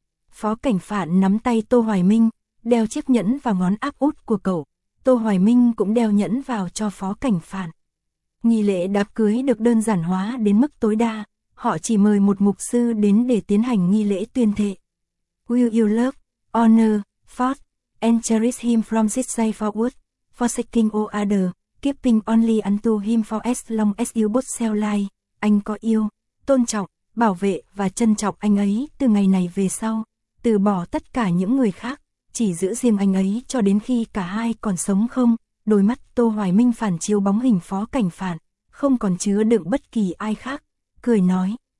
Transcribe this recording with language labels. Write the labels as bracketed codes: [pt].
[vi] Phó Cảnh Phạn nắm tay Tô Hoài Minh, đeo chiếc nhẫn vào ngón áp út của cậu, Tô Hoài Minh cũng đeo nhẫn vào cho Phó Cảnh Phạn. Nghi lễ đám cưới được đơn giản hóa đến mức tối đa, họ chỉ mời một mục sư đến để tiến hành nghi lễ tuyên thệ. [en] Will you love, honor, fought? And cherish him from this day forward, forsaking all other, keeping only unto him for as long as you both shall live. [vi] Anh có yêu, tôn trọng, bảo vệ và trân trọng anh ấy từ ngày này về sau, từ bỏ tất cả những người khác, chỉ giữ riêng anh ấy cho đến khi cả hai còn sống không. Đôi mắt Tô Hoài Minh phản chiếu bóng hình Phó Cảnh Phản, không còn chứa đựng bất kỳ ai khác, cười nói.